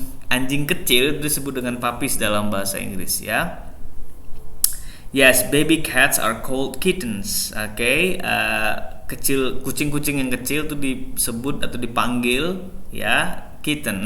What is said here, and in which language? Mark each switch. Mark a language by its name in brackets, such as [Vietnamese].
[Indonesian] Anjing kecil itu disebut dengan puppies dalam bahasa Inggris. Ya. [English] Yes, baby cats are called kittens. [Indonesian] Oke, kucing-kucing yang kecil itu disebut atau dipanggil ya kitten.